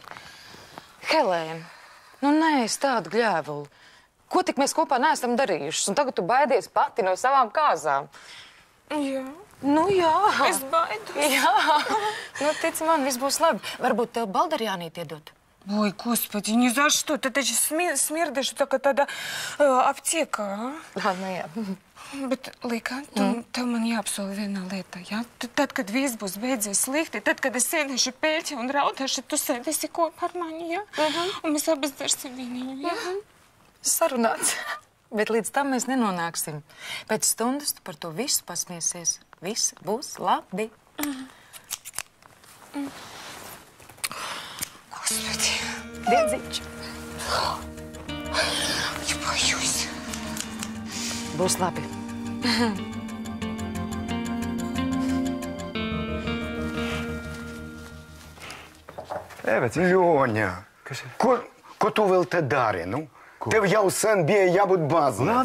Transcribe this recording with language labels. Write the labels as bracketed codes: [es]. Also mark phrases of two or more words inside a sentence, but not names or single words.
[lv] Helēna, nu nē, es tādu gļēvuli. Ko tik mēs kopā neesam darījušas, un tagad tu baidies pati no savām kāzām? Jā. Nu jā. Es baidos. Jā. Nu, tic man, viss būs labi. Varbūt tev baldarjānīt iedot? [ru] Ой, господи, ни за что. Ты же смердишь, так [lv] tāda aptieka, [ru] a? [lv] Nu jā. Bet, Lika, tev man jāapsola viena lieta, ja? Tad, kad viss būs beidzies slikti, tad, kad es sēdēšu pēļķi un raudāšu, tu sēdēsi kopā ar mani, ja? Un mēs abas dzersim vīniņu, ja? Sarunāts. Bet līdz tam mēs nenonāksim. Pēc stundas tu par to visu pasmiesies. Viss būs labi. [ru] Господи. [lv] Diedziņš. [ru] Я боюсь. [lv] Būs labi. Ļoņa, ko tu vēl te dari, nu? Tev jau sen bija jābūt baznīcā.